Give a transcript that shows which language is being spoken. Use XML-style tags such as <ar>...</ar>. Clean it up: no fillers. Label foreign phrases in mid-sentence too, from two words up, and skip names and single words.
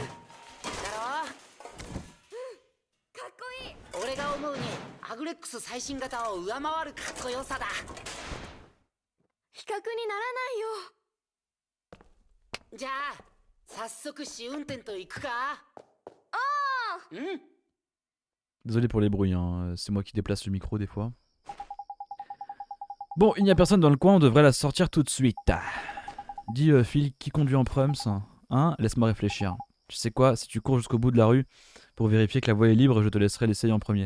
<ja>かっこいい。俺が思うにアグレックス最新型を上回るかっこよさだ。比較にならないよ。じゃあ早速試運転と行くか？うん。</ja> <fr>Désolé pour les bruits, hein. C'est moi qui déplace le micro des fois. Bon, il n'y a personne dans le coin, on devrait la sortir tout de suite. Dis Phil, qui conduit en prums? Hein? Laisse-moi réfléchir. Tu sais quoi, si tu cours jusqu'au bout de la rue pour vérifier que la voie est libre, je te laisserai l'essayer en premier.</fr>